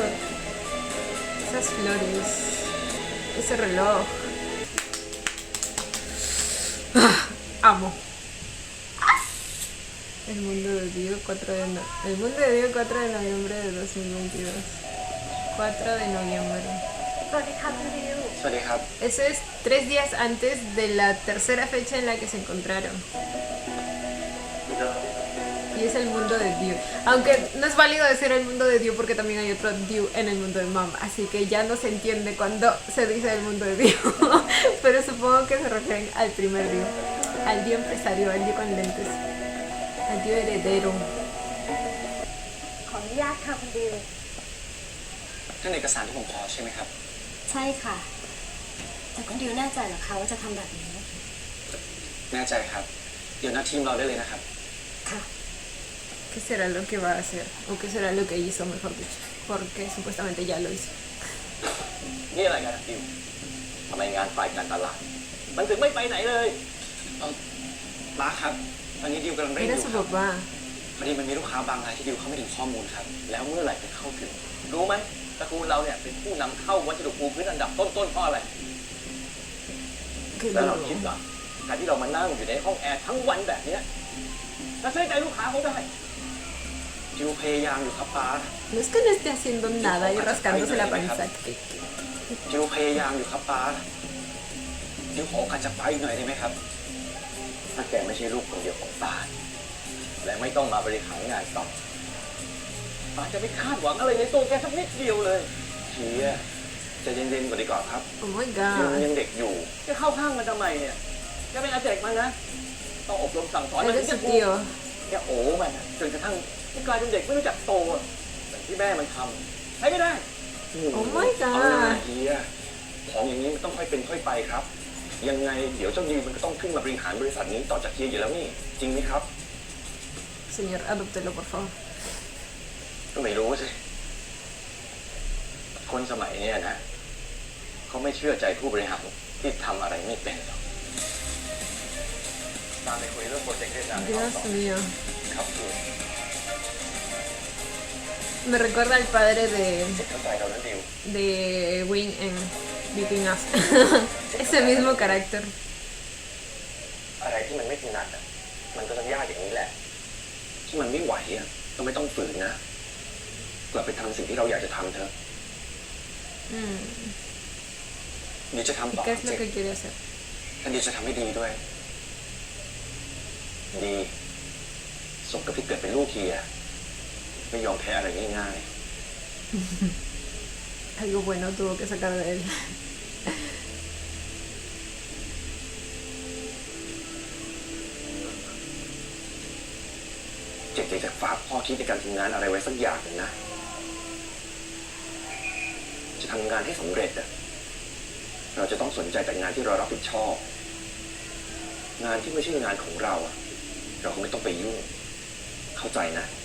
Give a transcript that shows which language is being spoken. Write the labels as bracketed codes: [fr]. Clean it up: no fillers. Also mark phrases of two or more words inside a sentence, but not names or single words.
[es] Esas flores, ese reloj. Amo. El mundo de Dew 4 de noviembre de 2022. 4 de noviembre. [th] สวัสดีครับพี่ดิว สวัสดีครับ [es] Eso es 3 días antes de la tercera fecha en la que se encontraron. Y es el mundo de Dew. Aunque no es válido decir el mundo de Dew porque también hay otro Dew en el mundo de Mom. Así que ya no se entiende cuando se dice el mundo de Dew. Pero supongo que se refieren al primer Dew. Al Dew empresario, al Dew con lentes. Al Dew heredero. [th] ขออนุญาตค่ะคุณดิว นั่นเอกสารที่ผมขอใช่ไหมครับ ใช่ค่ะ แต่คุณดิวแน่ใจเหรอคะว่าจะทำแบบนี้ แน่ใจครับ เดี๋ยวนัดทีมเราได้เลยนะครับ ค่ะ [es] ¿Qué será lo que va a hacer? ¿O qué será lo que hizo, mejor dicho? Porque supuestamente ya lo hizo. [th] นี่อะไรกันดิวทำไมงานฝ่ายการตลาดมันถึงไม่ไปไหนเลย ป้าครับ ตอนนี้ดิวกำลังเร่งอ [es] Era [th] ยู่ [es] su [th] ครับ [es] papá. [th] พอดีมันมีลูกค้าบางรายที่ดิวเข้าไม่ถึงข้อมูลครับ แล้วเมื่อไหร่จะเข้าถึงรู้ไหมตระกูลเราเนี่ยเป็นผู้นำเข้าวัสดุปูพื้นอันดับต้นๆเพราะอะไร [es] Qué [th] แล้วเรา [es] duro. [th] คิดว่าการที่เรามานั่งอยู่ในห้องแอร์ทั้งวันแบบเนี้ยและซื้อใจลูกค้าเขาได้ ดิวพยายามอยู่ครับป้า [es] No es que no esté haciendo nada y rascándose la panza. [th] ดิวพยายามอยู่ครับป้าดิวขอโอกาสจากป้าอีกหน่อยได้ไหมครับ ถ้าแกไม่ใช่ลูกคนเดียวของป้าและไม่ต้องมาบริหารงานต่อป้าจะไม่คาดหวังอะไรในตัวแกสักนิดเดียวเลย เฮียใจะเย็นๆกว่าดีกว่าครับ [en] Oh my [th] ดิวมัน [en] god. [th] ยังเด็กอยู่ จะเข้าข้างมันทำไมเนี่ยแกเป็นอาเจกมันนะ ต้องอบรมสั่งสอนมัน [es] Eres [th] จะ [es] su [th] ถูก [es] tío. [th] แกโอ้มันอะจนกระทั่งมันกลายเป็นเด็กไม่รู้จักโตอะอย่างที่แม่มันทำใช้ไม่ได้ [en] Oh my [th] เอาหน้า [en] god. [th] เฮียของอย่างนี้มันต้องค่อยเป็นค่อยไปครับ ยังไงเดี๋ยวเจ้าดิวมันก็ต้องขึ้นมาบริหารบริษัทนี้ต่อจากเฮียอยู่แล้วนี่ จริงไหมครับ [es] Señor, adóptelo, por favor. [th] ก็ไม่รู้สิ คนสมัยเนี้ยนะเขาไม่เชื่อใจผู้บริหารที่ทำอะไรไม่เป็นหรอกตามไปคุยเรื่องโปรเจกต์ด้วยกัน [es] Dios mío. [th] ครับคือ [es] Me recuerda al padre [th] เข้าใจเราแล้วดิว [es] de Wing en Between Us. Ese mismo carácter. [th] อะไรที่มันไม่ถนัดอ่ะมันก็จะยากอย่างนี้แหละ ที่มันไม่ไหวอ่ะก็ไม่ต้องฝืนนะกลับไปทำสิ่งที่เราอยากจะทำเถอะ Mm. ดิวจะทำ [es] ¿Y [th] ต่อ [es] qué es lo [th] เจ็ [es] que quiere hacer? [th] ท่านดิวจะทำให้ดีด้วย ดีสมกับที่เกิดเป็นลูกเฮียไม่ยอมแพ้อะไรง่าย [es] Algo bueno tuvo que sacar de él. [th] ๆเจ็บใจจากฝากพ่อคิดในการทำงานอะไรไว้สักอย่างหนึ่งนะ จะทำงานให้สำเร็จอ่ะเราจะต้องสนใจแต่งานที่เรารับผิดชอบ งานที่ไม่ใช่งานของเราอ่ะเราก็ไม่ต้องไปยุ่ง เข้าใจนะ